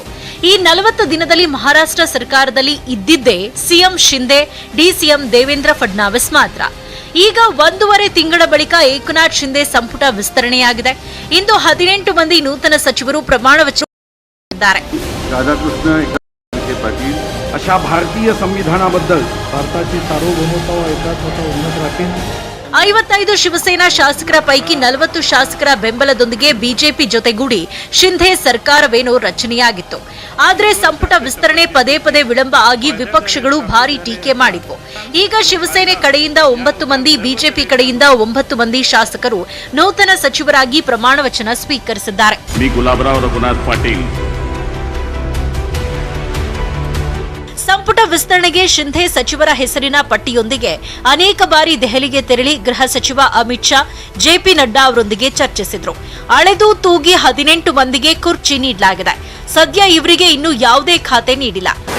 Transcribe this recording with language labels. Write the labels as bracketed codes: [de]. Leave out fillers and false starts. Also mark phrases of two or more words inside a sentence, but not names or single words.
[kn] ಈ 40 ದಿನದಲ್ಲಿ ಮಹಾರಾಷ್ಟ್ರ ಸರ್ಕಾರದಲ್ಲಿ ಇದ್ದಿದ್ದೇ ಸಿಎಂ ಶಿಂದೆ, ಡಿಸಿಎಂ ದೇವೇಂದ್ರ ಫಡ್ನವೀಸ್ ಮಾತ್ರ. ಈಗ 1.5 ತಿಂಗಳ ಬಳಿಕ ಏಕನಾಥ್ ಶಿಂದೆ ಸಂಪುಟ ವಿಸ್ತರಣೆಯಾಗಿದೆ. ಇಂದು 18 ಮಂದಿ ನೂತನ ಸಚಿವರು ಪ್ರಮಾಣ ವಚನ ಮಾಡಿದ್ದಾರೆ. [mr] अशा भारतीय संविधानाबद्दल भारताची सार्वभौमता व एकात्मता उन्नत राखीन. [kn] 55 ಶಿವಸೇನಾ ಶಾಸಕರ ಪೈಕಿ 40 ಶಾಸಕರ ಬೆಂಬಲದೊಂದಿಗೆ ಬಿಜೆಪಿ ಜೊತೆಗೂಡಿ ಶಿಂಧೆ ಸರ್ಕಾರವೇನೋ ರಚನೆಯಾಗಿತ್ತು. ಆದರೆ ಸಂಪುಟ ವಿಸ್ತರಣೆ ಪದೇ ಪದೇ ವಿಳಂಬ ಆಗಿ ವಿಪಕ್ಷಗಳು ಭಾರಿ ಟೀಕೆ ಮಾಡಿದ್ವು. ಈಗ ಶಿವಸೇನೆ ಕಡೆಯಿಂದ 9 ಮಂದಿ, ಬಿಜೆಪಿ ಕಡೆಯಿಂದ 9 ಮಂದಿ ಶಾಸಕರು ನೂತನ ಸಚಿವರಾಗಿ ಪ್ರಮಾಣ ವಚನ ಸ್ವೀಕರಿಸಿದ್ದಾರೆ. [mr] मी गुलाबराव रघुनाथ पाटील [kn] ಸಂಪುಟ ವಿಸ್ತರಣೆಗೆ ಶಿಂಧೆ ಸಚಿವರ ಹೆಸರಿನ ಪಟ್ಟಿಯೊಂದಿಗೆ ಅನೇಕ ಬಾರಿ ದೆಹಲಿಗೆ ತೆರಳಿ ಗೃಹ ಸಚಿವ ಅಮಿತ್ ಶಾ, ಜೆಪಿ ನಡ್ಡಾ ಅವರೊಂದಿಗೆ ಚರ್ಚಿಸಿದ್ರು. ಅಳೆದು ತೂಗಿ 18 ಮಂದಿಗೆ ಕುರ್ಚಿ ನೀಡಲಾಗಿದೆ. ಸದ್ಯ ಇವರಿಗೆ ಇನ್ನೂ ಯಾವುದೇ ಖಾತೆ ನೀಡಿಲ್ಲ.